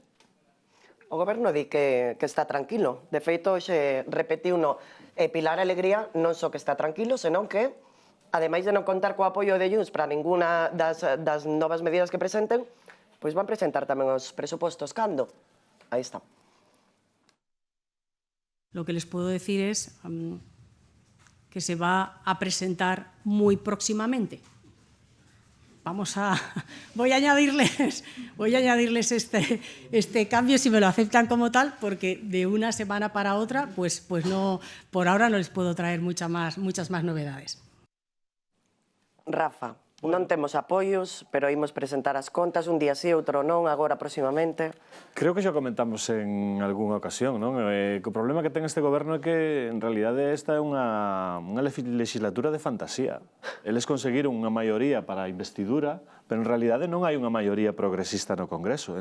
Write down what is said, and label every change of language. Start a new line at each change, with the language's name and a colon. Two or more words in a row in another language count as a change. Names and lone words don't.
Galician: O goberno di que está tranquilo. De feito, hoxe repetiuno Pilar Alegría, non só que está tranquilo, senón que, ademais de non contar co apoio de Junts para ninguna das novas medidas que presenten, pois van presentar tamén os presupostos. Cando? Aí está.
Spanish: Lo que les puedo decir es que se va a presentar muy próximamente. Voy a añadirles este cambio si me lo aceptan como tal, porque de una semana para otra, pues no, por ahora no les puedo traer muchas más novedades.
Galician: Rafa, non temos apoios, pero imos presentar as contas un día sí, outro non, agora próximamente. Creo que xa comentamos en algunha ocasión, non? O problema que ten este goberno é que, en realidade, esta é unha legislatura de fantasía. Eles conseguiron unha maioría para a investidura, pero en realidade non hai unha maioría progresista no Congreso.